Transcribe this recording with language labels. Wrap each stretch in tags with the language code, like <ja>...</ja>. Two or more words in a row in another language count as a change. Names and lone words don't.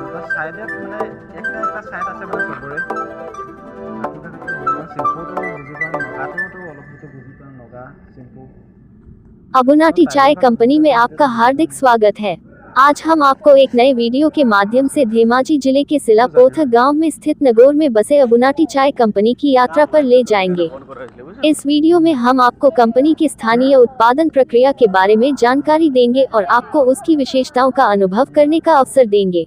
<as>সাইডত মানে একটা সাইড আছে মানে সবৰে চিম্পুটো বুজি পাওঁ নগাটোতো অলপ বুজি পাওঁ নগা চিম্পু।</as> <hi>अबुनाटी चाय कंपनी में आपका हार्दिक स्वागत है। आज हम आपको एक नए वीडियो के माध्यम से धेमाजी जिले के सिलापोथर गांव में स्थित नगौर में बसे अबुनाटी चाय कंपनी की यात्रा पर ले जाएंगे। इस वीडियो में हम आपको कंपनी की स्थानीय उत्पादन प्रक्रिया के बारे में जानकारी देंगे और आपको उसकी विशेषताओं का अनुभव करने का अवसर देंगे।</hi>